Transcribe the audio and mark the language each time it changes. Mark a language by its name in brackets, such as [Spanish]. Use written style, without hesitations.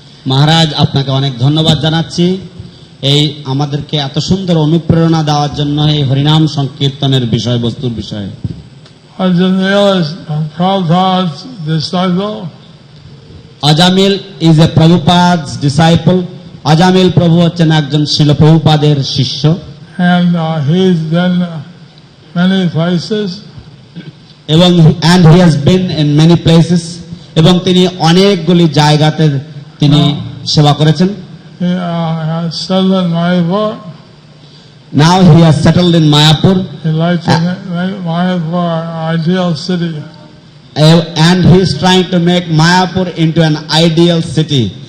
[Bangla] মহারাজ, আপনাকে অনেক ধন্যবাদ জানাচ্ছি এই আমাদেরকে এত সুন্দর অনুপ্রেরণা দেওয়ার জন্য এই হরিনাম সংকীর্তনের বিষয়বস্তুর বিষয়ে। [English] Ajamil is Prabhupada's disciple. Ajamil is a Prabhupada's disciple. [Bangla] আজামিল প্রভু হচ্ছেন একজন শ্রীল প্রভুপাদের শিষ্য। [English] And he's been many places. এবং and he has been in many places. [Bangla] এবং তিনি অনেকগুলি জায়গাতে তিনি সেবা করেছেন। [English] He has settled in Mayapur. Now he has settled in Mayapur. He likes to make Mayapur an ideal city. And he is trying to make Mayapur into an ideal city.